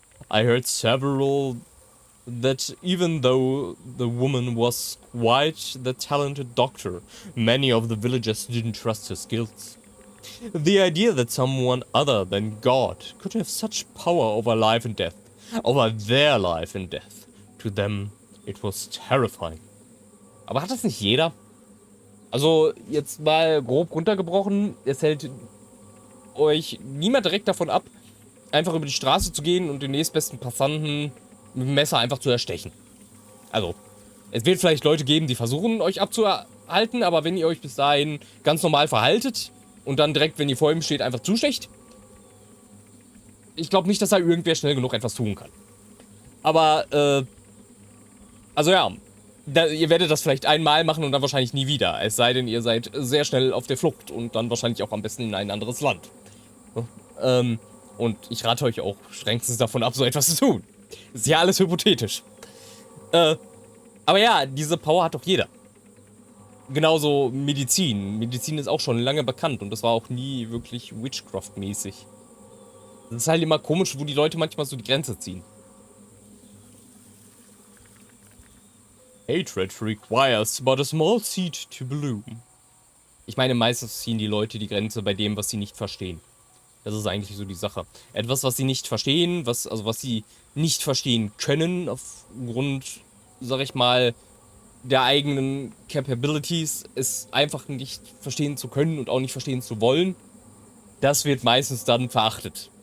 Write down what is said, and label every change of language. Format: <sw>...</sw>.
<en>I heard several that even though the woman was quite the talented doctor, many of the villagers didn't trust her skills. The idea that someone other than God could have such power over life and death, over their life and death, to them it was terrifying.</en> <de>Aber hat das nicht jeder? Also jetzt mal grob runtergebrochen, es hält euch niemand direkt davon ab, einfach über die Straße zu gehen und den nächstbesten Passanten mit dem Messer einfach zu erstechen. Also, es wird vielleicht Leute geben, die versuchen, euch abzuhalten, aber wenn ihr euch bis dahin ganz normal verhaltet und dann direkt, wenn ihr vor ihm steht, einfach zustecht, ich glaube nicht, dass da irgendwer schnell genug etwas tun kann. Aber, also ja, ihr werdet das vielleicht einmal machen und dann wahrscheinlich nie wieder. Es sei denn, ihr seid sehr schnell auf der Flucht und dann wahrscheinlich auch am besten in ein anderes Land. Und ich rate euch auch strengstens davon ab, so etwas zu tun. Ist ja alles hypothetisch. Aber ja, diese Power hat doch jeder. Genauso Medizin. Medizin ist auch schon lange bekannt und das war auch nie wirklich Witchcraft-mäßig. Das ist halt immer komisch, wo die Leute manchmal so die Grenze ziehen.</de> <en>Hatred requires but a small seed to bloom.</en> <de>Ich meine, meistens ziehen die Leute die Grenze bei dem, was sie nicht verstehen. Das ist eigentlich so die Sache. Etwas, was sie nicht verstehen, was sie nicht verstehen können, aufgrund, sag ich mal, der eigenen Capabilities, es einfach nicht verstehen zu können und auch nicht verstehen zu wollen, das wird meistens dann verachtet.</de>